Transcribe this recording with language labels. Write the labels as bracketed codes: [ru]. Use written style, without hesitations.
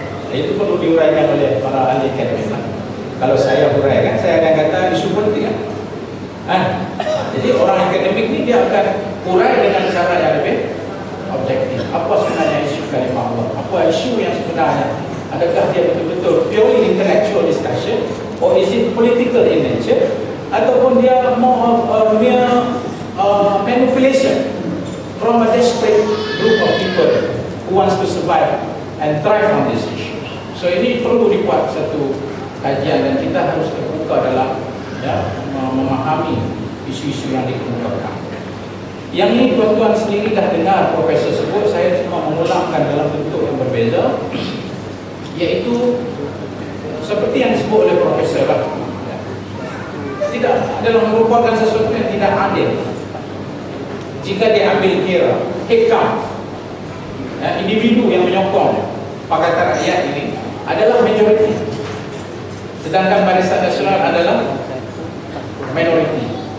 [ms] Itu perlu diuraikan oleh para ahli akademik. Kalau saya uraikan, saya akan kata isu politik, kan? Jadi orang akademik ini dia akan urai dengan cara yang lebih objektif. Apa sebenarnya isu kalimah Allah? Apa isu yang sebenarnya? Adakah dia betul-betul [en] purely intellectual discussion, or is it political in nature, [ms] ataupun dia [en] more of a mere manipulation from a desperate group of people who wants to survive and thrive on this issue. [ms] So ini perlu dibuat satu kajian, dan kita harus terbuka dalam, ya, memahami isu-isu yang dikemukakan. Yang ini tuan-tuan sendiri dah dengar profesor sebut, saya cuma mengulangkan dalam bentuk yang berbeza, yaitu seperti yang disebut oleh profesor lah, tidak adalah merupakan sesuatu yang tidak adil jika diambil kira headcount, individu yang menyokong Pakatan Rakyat ini adalah majoriti, sedangkan Barisan Nasional adalah minoriti.